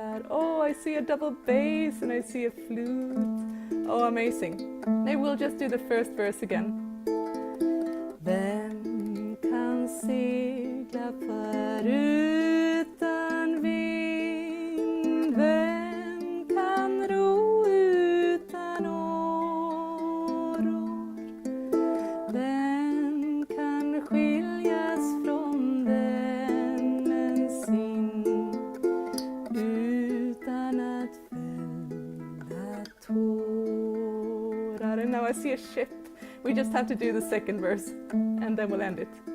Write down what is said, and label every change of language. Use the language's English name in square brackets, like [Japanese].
[English] Oh, I see a double bass and I see a flute. Oh, amazing. Maybe we'll just do the first verse again. [Swedish] Vem kan segla förutan vind? Vem kan ro utan åror? Vem kan skiljas från vännen sin utan att fälla tårar? [English] And now I see a ship. We just have to do the second verse and then we'll end it.